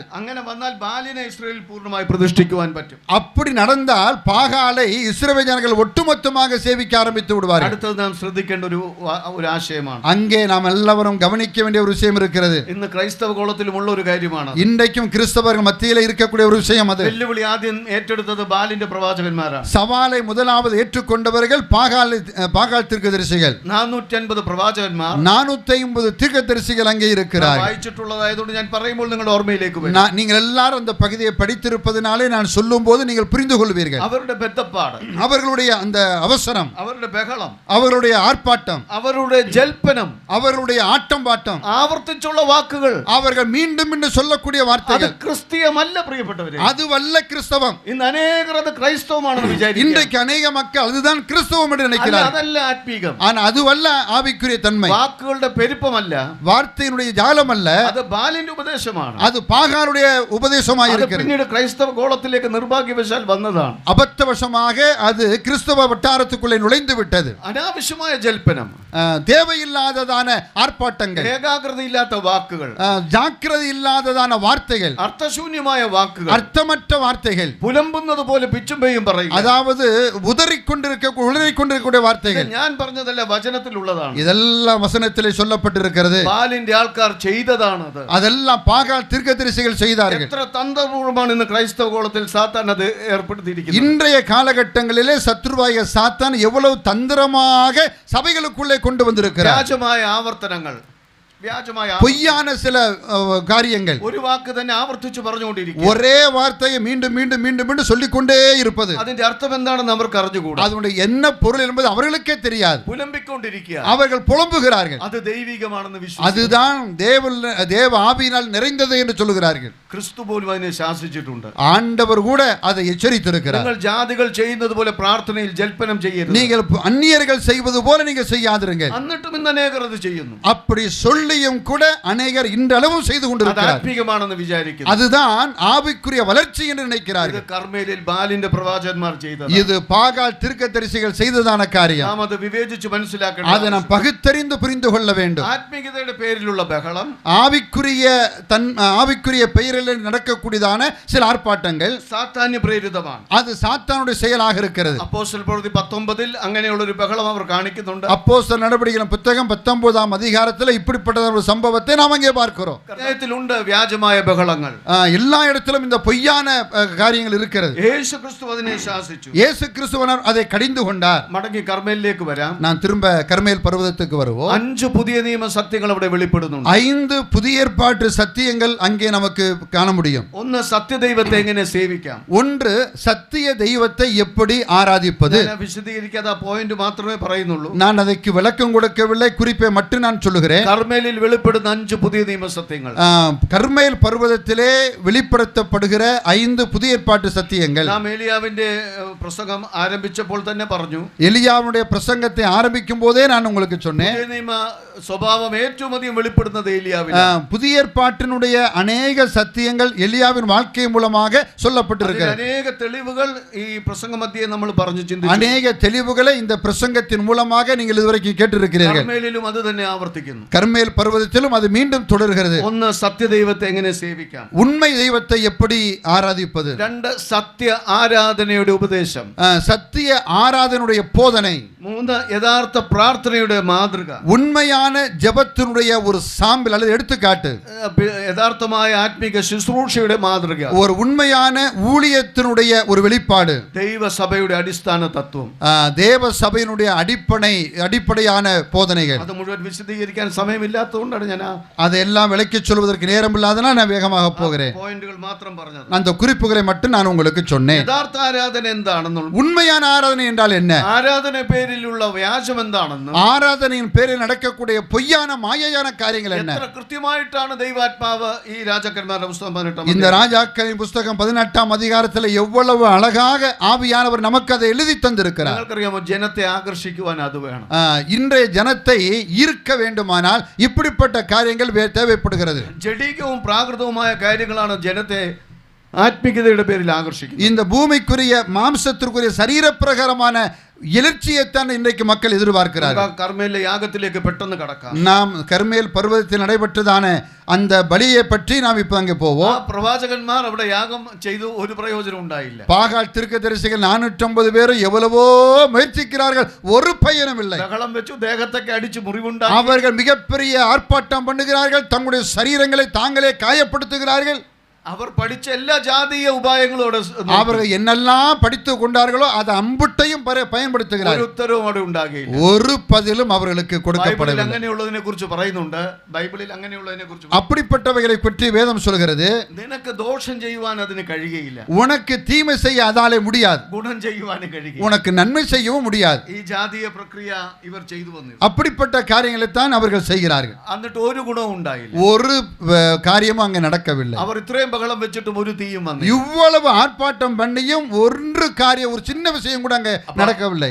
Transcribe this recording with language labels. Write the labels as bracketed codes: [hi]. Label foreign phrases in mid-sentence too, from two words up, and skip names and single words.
[ml] അങ്ങനെ വന്നാൽ ബാലിനെ ഇസ്രായേൽ പൂർണ്ണമായി പ്രതിഷ്ഠിക്കുവാൻ പറ്റും. [ta] அப்படி நடந்தால் பாகாலை இஸ்ரவேல் ஜனங்கள் ஒட்டுமொத்தமாக சேவிக்க ஆரம்பித்து விடுவார்கள். [ml] അടുത്തது നാം ശ്രദ്ധിക്കേണ്ട ഒരു ആശയമാണ്. [ta] அங்கே நாம் எல்லாரும் கவனிக்க வேண்டிய ஒரு விஷயம் இருக்கிறது. [ml] ഇന്ന് ക്രൈസ്തവ കോളത്തിലുമുള്ള ഒരു കാര്യമാണ്. [ta] இன்றைக்கும் கிறிஸ்தவர்கள் மத்தியிலே இருக்கக்கூடிய ஒரு விஷயம் அது. [ml] വെല്ലുവിളി ആദ്യം ഏറ്റെടുത്തത് ബാലിന്റെ പ്രവാചകന്മാരാണ്. [ta] சவாலை முதலாவது ஏற்றுக்கொண்டவர்கள் பாகால் தீர்க்கதரிசிகள். [ml] 450 പ്രവാചകന്മാർ, [ta] 450 தீர்க்கதரிசிகள் அங்கே இருக்கிறார்கள். [ml] വായിച്ചിട്ടുള്ളതായതുകൊണ്ട് ഞാൻ പറയുമ്പോൾ നിങ്ങളുടെ ഓർമ്മയിലേക്ക് വരും. [ta] நீங்கள் எல்லாரும் அந்த பகுதியை படித்திருப்பதனாலே நான் சொல்லும்போது நீங்கள் புரிந்து கொள்வீர்கள். [ml] അവരുടെ ബദ്ധപ്പാട്, [ta] அவர்களுடைய அந்த அவசரம், [ml] അവരുടെ ബഹളം, [ta] அவர்களுடைய ஆர்ப்பாட்டம், [ml] അവരുടെ ജൽപ്പനം, [ta] அவர்களுடைய ஆட்டம் பாட்டம், [ml] ആവർത്തിച്ചുള്ള വാക്കുകൾ, [ta] அவர்கள் மீண்டும் மீண்டும் சொல்லக்கூடிய [ml] അത് [ta] வார்த்தைகள் [ml] ക്രിസ്തീയമല്ല പ്രിയപ്പെട്ടവരെ. [ta] அதுவல்ல கிறிஸ்தவம். [ml] ഇന്ന് അനേകർ അത് ക്രൈസ്തവമാണെന്ന് വിചാരിക്കുന്നു. [ta] இன்றைக்கு அநேக மக்கள் அதுதான் கிறிஸ்தவம் என்று நினைக்கிறார்கள். [ml] അതല്ല ആത്മീകം. [ta] ஆனா அதுவல்ல ஆவிக்குரிய தன்மை. [ml] വാക്കുകളുടെ പെരുപ്പമല്ല, [ta] வார்த்தையினுடைய ஜாலம் அல்ல, [ml] അത് ബാലിന്റെ ഉപദേശമാണ്. [ta] அது பாகாலுடைய உபதேசமாக [ml] അത് [ta] இருக்கிறது. [ml] പിന്നീട് ക്രൈസ്തവ ഗോളത്തിലേക്ക് നിർഭാഗ്യവശാൽ വന്നതാണ്. [ta] அபத்தவசமாக அது கிறிஸ்தவ வட்டாரத்துக்குள்ளே நுழைந்து விட்டது. [ml] അനാവശ്യമായ ജൽപ്പനം, [ta] தேவையில்லாததான ஆர்ப்பாட்டங்கள், [ml] ഏകാഗ്രത ഇല്ലാത്ത വാക്കുകൾ, [ta] ஜாக்கிரதை இல்லாததான வார்த்தைகள், [ml] അർത്ഥശൂന്യമായ വാക്കുകൾ, [ta] அர்த்தமற்ற வார்த்தைகள், [ml] പുലമ്പുന്നത് പോലെ പിച്ചും പെയ്യും പറയുക. [ta] அதாவது உளறிக்கொண்டிருக்கக்கூடிய வார்த்தைகள். [ml] ഞാൻ പറഞ്ഞതല്ല, വചനത്തിലുള്ളതാണ്. [ta] இதெல்லாம் வசனத்திலே சொல்லப்பட்டிருக்கிறது. [ml] ബാലിന്റെ ആൾക്കാർ ചെയ്തതാണ്. [ta] அதெல்லாம் பாகால் தீர்க்கதரிசிகள் செய்தார்கள். [ml] എത്ര തന്ത്രപൂർവമാണ് ഇന്ന് ക്രൈസ്തവ കോളത്തിൽ സാത്താൻ അത് ഏർപ്പെടുത്തിയിരിക്കുന്നത്. [ta] இன்றைய காலகட்டங்களிலே சத்ருவாய சாத்தான் எவ்வளவு தந்திரமாக சபைகளுக்குள்ளே கொண்டு வந்திருக்கிறார். [ml] വ്യാജമായ ആവർത്തനങ്ങൾ, [ta] பொய்யான சில காரியங்கள், [ml] ഒരു വാക്ക് തന്നെ ആവർത്തിച്ചു പറഞ്ഞുകൊണ്ടിരിക്കും. [ta] ஒரே வார்த்தையை மீண்டும் மீண்டும் மீண்டும் மீண்டும் சொல்லிக்கொண்டே இருப்பது. [ml] അതിന്റെ അർത്ഥം എന്താണെന്ന് അവർക്ക് അറിഞ്ഞുകൂടാ. [ta] அதனுடைய என்ன பொருள் என்பது அவர்களுக்கே தெரியாது. [ml] പുലമ്പിക്കൊണ്ടിരിക്കുക, [ta] அவர்கள் புலம்புகிறார்கள். [ml] அது ദൈവികമാണെന്ന് വിശ്വസിക്കുന്നു. [ta] அதுதான் தேவ ஆவியினால் நிறைந்தது என்று சொல்லுகிறார்கள். [ml] ക്രിസ്തു പോലും അതിനെ ശാസിച്ചിട്ടുണ്ട്. [ta] ஆண்டவர் கூட அதை எச்சரித்திருக்கிறார். [ml] നിങ്ങൾ ജാതികൾ ചെയ്യുന്നത് പോലെ പ്രാർത്ഥനയിൽ ജൽപ്പനം ചെയ്യരുത്. [ta] நீங்கள் அந்நியர்கள் செய்வது போல நீங்கள் செய்யாதிருங்கள். [ml] എന്നിട്ടും ഇന്ന് അനേകർ അത് ചെയ്യുന്നു. [ta] அப்படி சொல்லியும் கூட அநேகர் இன்றளவும் செய்து கொண்டிருக்கிறார்கள். [ml] ആത്മീകമാണെന്ന് വിചാരിക്കുന്നു. [ta] அதுதான் ஆவிக்குரிய வளர்ச்சி என்று நினைக்கிறார்கள். [ml] ഇത് കർമ്മേലിൽ ബാലിന്റെ പ്രവാചകന്മാർ ചെയ്തത്. [ta] இது பாகால் தீர்க்கதரிசிகள் செய்ததான காரியம். [ml] നാം അത് വിവേചിച്ച് മനസ്സിലാക്കണം. [ta] அதை நாம் பகுத்தறிந்து புரிந்து கொள்ள வேண்டும். [ml] ആത്മീയതയുടെ പേരിലുള്ള ബഹളം, [ta] ஆவிக்குரிய பெயரில் நடக்கக்கூடியதான சில ஆர்ப்பாட்டங்கள் [ml] സാത്താന്യ പ്രേരിതമാണ്. [ta] அது சாத்தானுடைய செயலாக இருக்கிறது. [ml] അപ്പോസ്തല പ്രവൃത്തി 19 അങ്ങനെയുള്ള ഒരു ബഹളം അവർ കാണിക്കുന്നുണ്ട്. [ta] அப்போஸ்தலர் நடபடிகளின் புத்தகம் 19ஆம் அதிகாரத்தில் இப்படிப்பட்ட ஒரு சம்பவத்தை நாம் அங்கே பார்க்கிறோம். [ml] ഹൃദയത്തിലുണ്ട് വ്യാജമായ ബഹളങ്ങൾ. [ta] எல்லா இடத்திலும் இந்த பொய்யான காரியங்கள் இருக்கிறது. [ml] യേശു ക്രിസ്തു അതിനെ ശാസിച്ചു. [ta] இயேசு கிறிஸ்துவனர் அதை கடிந்து கொண்டார். [ml] മടങ്ങി കർമ്മേലിലേക്ക് വരാം. [ta] நான் திரும்ப கர்மேல் பர்வதத்துக்கு வருவோம். [ml] 5 പുതിയ നിയമ സത്യങ്ങൾ അവിടെ വെളിപ്പെടുന്നുണ്ട്. [ta] 5 புதிய ஏற்பாட்டு சத்தியங்கள் அங்கே நமக்கு காண முடியும். [ml] ഒന്ന്, സത്യദൈവത്തെ എങ്ങനെ സേവിക്കാം. [ta] ஒன்று, சத்திய தெய்வத்தை எப்படி ஆராதிப்பது. [ml] വിശദീകരിക്കാതെ ആ പോയിന്റ് മാത്രമേ പറയുന്നുള്ളൂ. [ta] நான் அதற்கு விளக்கம் கொடுக்கவில்லை, குறிப்பை மட்டும் நான் சொல்லுகிறேன். [ml] കർമ്മേലിൽ കർമ്മേലിൽ വെളിപ്പെടുന്ന 5 പുതിയ നിയമസത്യങ്ങൾ. [ta] கர்மேல் பர்வதத்திலே வெளிப்படுத்தப்படுகிற 5 புதிய ஏற்பாட்டு சத்தியங்கள். [ml] നാം ഏലിയാവിന്റെ പ്രസംഗം ആരംഭിച്ചപ്പോൾ തന്നെ പറഞ്ഞു. [ta] எலியாவுடைய பிரசங்கத்தை ஆரம்பிக்கும் போதே நான் உங்களுக்கு சொன்னேன். [ml] പുതിയ നിയമ സ്വഭാവം ഏറ്റവും അധികം വെളിപ്പെടുന്നത് ഏലിയാവിലാണ്. [ta] புதிய ஏற்பாட்டினுடைய அநேக சத்தியங்கள் எலியாவின் வாழ்க்கை மூலமாக சொல்லப்பட்டிருக்கிறது. அநேக தெளிவுகள் [ml] ഈ പ്രസംഗ മധ്യേ നമ്മൾ പറഞ്ഞു ചിന്തിച്ചു. [ta] அநேக தெளிவுகளை இந்த பிரசங்கத்தின் மூலமாக நீங்கள் இதுவரைக்கும் கேட்டிருக்கிறீர்கள். [ml] കർമ്മേലിലും അത് തന്നെ ആവർത്തിക്കുന്നു. [ta] கர்மேல் பர்வதத்திலும் அது மீண்டும் தொடர்கிறது. [ml] ഒന്ന് സത്യദൈവത്തെ എങ്ങനെ സേവിക്കാം, [ta] உண்மை தெய்வத்தை எப்படி ஆராதிப்பது. [ml] 2 സത്യ ആരാധനയുടെ ഉപദേശം, [ta] சத்திய ஆராதனுடைய போதனை. [ml] 3 യഥാർത്ഥ പ്രാർത്ഥനയുടെ മാതൃക, [ta] உண்மையான ஜெபத்தினுடைய ஒரு சாம்பிள் அல்லது எடுத்துக்காட்டு, [ml] യഥാർത്ഥമായ ആത്മീക ശുശ്രൂഷയുടെ മാതൃക, [ta] ஒரு உண்மையான ஊழியத்தினுடைய ஒரு வெளிப்பாடு, [ml] ദൈവസഭയുടെ അടിസ്ഥാന തത്വം, [ta] தேவ சபையினுடைய அடிப்படையான போதனைகள். அது முழுவதும் [ml] விശദീകരിക്കാൻ സമയമില്ലാത്തതുകൊണ്ടാണ് ഞാൻ [ta] அதெல்லாம் விளக்கி சொல்வதற்கு நேரம் இல்லாதனால் நான் வேகமாக போகிறேன். [ml] പോയിന്റുകൾ മാത്രം പറഞ്ഞത്. [ta] அந்த குறிப்புகளை மட்டும் நான் உங்களுக்கு சொன்னேன். [ml] യഥാർത്ഥ ആരാധന എന്താണെന്നും [ta] உண்மையான ஆராதனை என்றால் என்ன, [ml] ആരാധന പേരിലുള്ള വ്യാജം എന്താണെന്നും, [ta] ஆராதனையின் பேரில் நடக்கக்கூடிய பொய்யான மாயையான காரியங்கள் என்ன. [ml] എത്ര കൃത്യമായിട്ടാണ് ദൈവാത്മാവ് ഈ രാജാക്കന്മാരുടെ പുസ്തകം 18 [ta] இந்த ராஜாக்களின் புஸ்தகம் 18ஆம் அதிகாரத்தில் எவ்வளவு அழகாக ஆவியானவர் நமக்கு அதை எழுதி தந்திருக்கிறார். [ml] നിങ്ങൾക്കറിയാമോ, ജനത്തെ ആകർഷിക്കുവാൻ അത് വേണം. [ta] இன்றைய ஜனத்தை ஈர்க்க வேண்டுமானால் இப்படிப்பட்ட காரியங்கள் தேவைப்படுகிறது. [ml] ജഡികവും പ്രാകൃതവുമായ കാര്യങ്ങളാണ് ജനത്തെ ആത്മീയതയുടെ പേരിൽ ആകർഷിക്കുന്നത്. [ta] இந்த பூமிக்குரிய மாம்சத்திற்குரிய சரீரப்பிரகாரமான எழுச்சியைத்தான் இன்றைக்கு மக்கள் எதிர்பார்க்கிறார்கள். [ml] കർമ്മേലിലെ യാഗത്തിലേക്ക് പെട്ടെന്ന് കടക്കാം. [ta] நாம் கர்மேல் பர்வதத்தில் நடைபெற்றதான அந்த பலியை பற்றி நாம் இப்ப அங்கே போவோம். [ml] പ്രവാചകന്മാർ അവിടെ യാഗം ചെയ്തു, ഒരു പ്രയോജനം ഉണ്ടായില്ല. [ta] பாகால் தீர்க்கதரிசிகள் 450 பேர் எவ்வளவோ முயற்சிக்கிறார்கள், ஒரு பயனும் இல்லை. [ml] ബഹളം വെച്ചു, ദേഹത്തൊക്കെ അടിച്ചു മുറിവുണ്ടായി. [ta] அவர்கள் மிகப்பெரிய ஆர்ப்பாட்டம் பண்ணுகிறார்கள், தங்களுடைய சரீரங்களை தாங்களே காயப்படுத்துகிறார்கள். [ml] അവർ പഠിച്ച എല്ലാ ജാതീയ ഉപായങ്ങളോട് [ta] அவர்கள் என்னெல்லாம் படித்து கொண்டார்களோ அதை அம்புட்டையும் பயன்படுத்துகிறார்கள். [ml] ഒരു ഉത്തരവും അവിടെ ഉണ്ടാകില്ല. [ta] ஒரு பதிலும் அவர்களுக்கு கொடுக்கப்படவில்லை. [ml] അങ്ങനെയുള്ളതിനെ കുറിച്ച് പറയുന്നുണ്ട് ബൈബിളിൽ. അങ്ങനെയുള്ളതിനെ കുറിച്ച്, [ta] அப்படிப்பட்டவைகளை பற்றி வேதம் சொல்கிறது. [ml] നിനക്ക് ദോഷം ചെയ്യുവാൻ അതിന് കഴിയുകയില്ല. [ta] உனக்கு தீமை செய்ய அதாலே முடியாது, [ml] ഗുണം ചെയ്യുവാനും കഴിയും. [ta] உனக்கு நன்மை செய்யவும் முடியாது. [ml] ഈ ജാതീയ പ്രക്രിയ ഇവർ ചെയ്തു വന്നു. [ta] அப்படிப்பட்ட காரியங்களை தான் அவர்கள் செய்கிறார்கள். [ml] എന്നിട്ട് ഒരു ഗുണവും ഉണ്ടായില്ല. [ta] ஒரு காரியமும் அங்கே நடக்கவில்லை. [ml] അവർ ഇത്രയും ബഹളം വെച്ചിട്ടും ഒരു തീയും വന്നു. [ta] இவ்வளவு ஆர்ப்பாட்டம் பண்ணியும் ஒரு காரியம், ஒரு சின்ன விஷயம் கூட அங்கே நடக்கவில்லை.